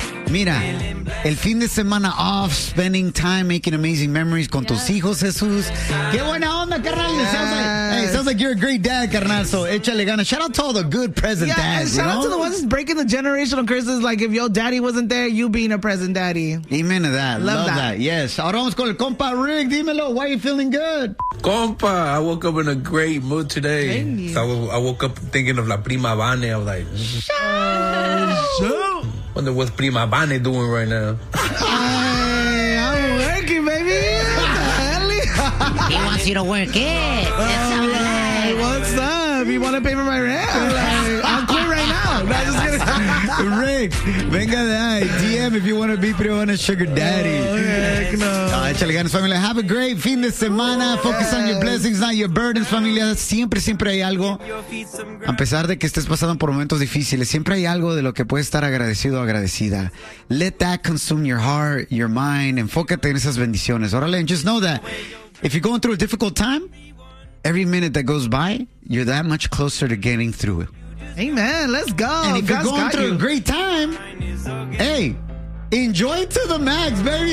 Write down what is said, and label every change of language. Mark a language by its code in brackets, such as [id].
[es] Mira, el fin de semana [en] off, spending time, making amazing memories [es] con tus hijos, Jesús. Qué buena onda, carnal. [en] Yes. Sounds like you're a great dad, carnal. So, [es] échale ganas. [en] Shout out to all the good present dads. Shout out to the ones breaking the generational curses. Like, if your daddy wasn't there, you being a present daddy. Amen to that. Love that. Yes. [es] Ahora vamos con el compa Rick. Dímelo. [en] Why are you feeling good? Compa, I woke up in a great mood today. Thank you. So I woke up thinking of La Prima Vane. I was like, wonder what's Prima Bane doing right now. I'm working, baby. He wants you to work it. What's up? You want to pay for my rent? I'm quit right now. I'm just gonna... [es] Rick, venga de ahí. [en] DM if you want to be Prima Bane's sugar daddy. [es] Échale ganas, familia. [en] Have a great [es] fin de semana. [en] Focus on your blessings, not your burdens, familia. [es] Siempre, siempre hay algo. A pesar de que estés pasando por momentos difíciles, siempre hay algo de lo que puedes estar agradecido o agradecida. [en] Let that consume your heart, your mind. [es] Enfócate en esas bendiciones. [en] Órale, just know that if you're going through a difficult time, every minute that goes by, you're that much closer to getting through it. Amen. Let's go. And if you're going through a great time, hey, enjoy to the max, baby.